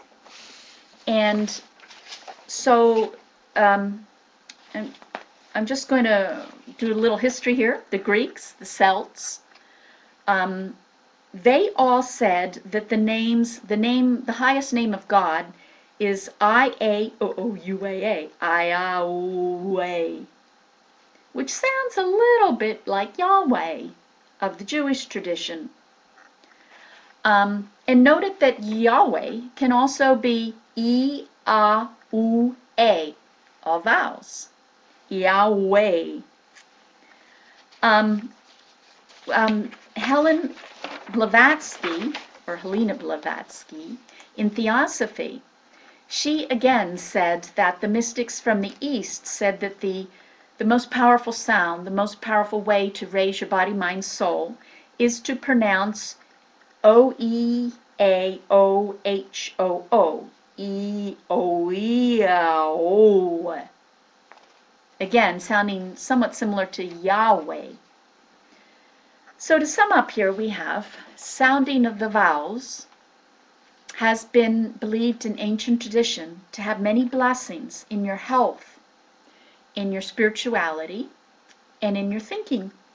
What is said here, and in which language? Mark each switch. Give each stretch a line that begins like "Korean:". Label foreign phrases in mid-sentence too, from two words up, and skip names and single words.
English: And so I'm just going to do a little history here. The Greeks, the Celts, they all said that the highest name of God is I-A-O-O-U-A-A, I-A-O-A, which sounds a little bit like Yahweh of the Jewish tradition. And noted that Yahweh can also be E-A-U-A, all vowels. Yahweh. Helen Blavatsky or Helena Blavatsky, in Theosophy. She again said that the mystics from the East said that the most powerful sound, the most powerful way to raise your body, mind, soul, is to pronounce O-E-A-O-H-O-O. E-O-E-A-O. Again, sounding somewhat similar to Yahweh. So to sum up here, we have sounding of the vowels has been believed in ancient tradition to have many blessings in your health, in your spirituality, and in your thinking.